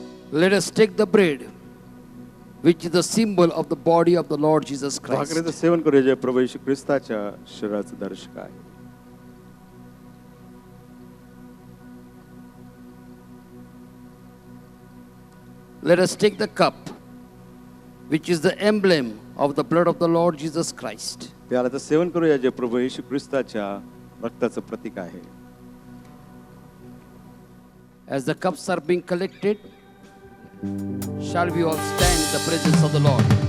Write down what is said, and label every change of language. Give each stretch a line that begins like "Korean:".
English: Let us take the bread, which is the symbol of the body of the Lord Jesus Christ.
Marathi: भाकरीचं सेवन करूया जे प्रभू येशू ख्रिस्ताच्या शरीराचं दर्शक आहे.
English: Let us take the cup, which is the emblem of the blood of the Lord Jesus Christ.
Marathi: प्यालाचं सेवन करूया जे प्रभू येशू ख्रिस्ताच्या रक्ताचं प्रतीक आहे.
English: As the cups are being collected, shall we all stand in the presence of the Lord?